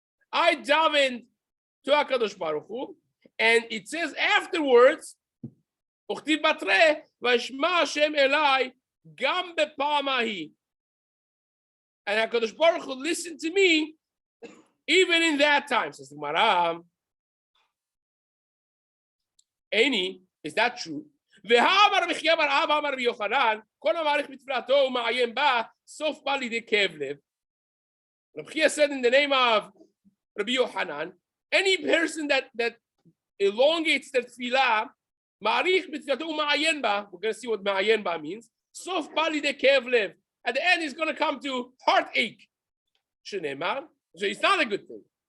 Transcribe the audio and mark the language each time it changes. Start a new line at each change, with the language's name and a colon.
English: I davened to HaKadosh Baruch Hu, and it says afterwards,
Hebrew: Uchtiv batre, Vashma Hashem Elai, Gam bepa'amahi.
English: And HaKadosh Baruch Hu listened to me even in that time. Says the Gemara, Eni, is that true?
Hebrew: והאמר רבי חייא בר אבא אמר רבי יוחנן, כל המעריך בתפילתו ומעיין בה, סוף בא לידי כאב לב.
English: Rabbi Chia said in the name of Rabbi Yochanan, any person that elongates their tefillah,
Hebrew: ma'arich b'tfilato u'ma'ayen ba,
English: we're going to see what ma'ayen ba means,
Hebrew: sof ba lidei kev lev.
English: At the end, he's going to come to heartache. Shenemar, so it's not a good thing.